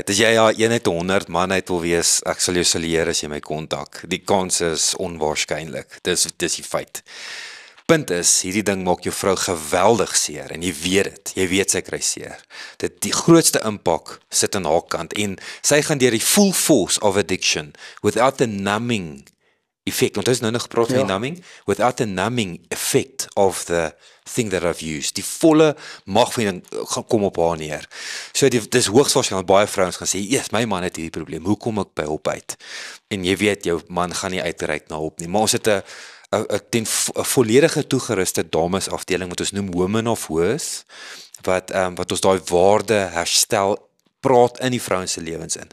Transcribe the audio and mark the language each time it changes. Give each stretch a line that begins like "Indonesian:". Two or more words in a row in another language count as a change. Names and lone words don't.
Afrikaans: As jy 1 uit 100 man uit wil wees, ek sal jou salieer as jy my kontak. Die kans is onwaarskynlik. Dis die feit. Punt is, hierdie ding maak jou vrou geweldig seer, en jy weet dit. Jy weet sy kry seer. Die grootste impak sit aan haar kant, en sy gaan deur die
English: full force of addiction, without the numbing effect,
Afrikaans: want ons nou nog gepraat van die numbing,
English: without the numbing effect of the thing that I've used.
Afrikaans: Die volle mag van die ding gaan kom op haar neer. So dis hoogs waarskynlik baie vrouens gaan sê, "Eers my man het hierdie probleem. Hoe kom ek by hulp uit?" En jy weet jou man gaan nie uitreik na hulp nie. Maar ons het 'n volledige toegeruste damesafdeling wat ons noem Women of Worth, wat ons daai waarde herstel, praat in die vrouens se lewens in.